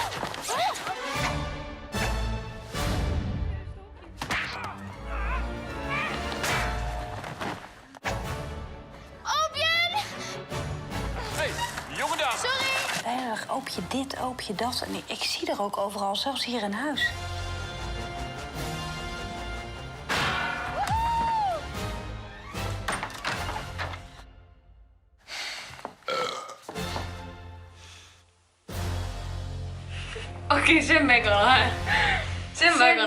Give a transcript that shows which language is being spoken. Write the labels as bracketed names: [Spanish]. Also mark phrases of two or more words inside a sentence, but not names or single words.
[Dutch] Erg, oop je dit, oop je dat. En ik zie er ook overal, zelfs hier in huis. [Estonian] Okei, see on mega lahe. See on väga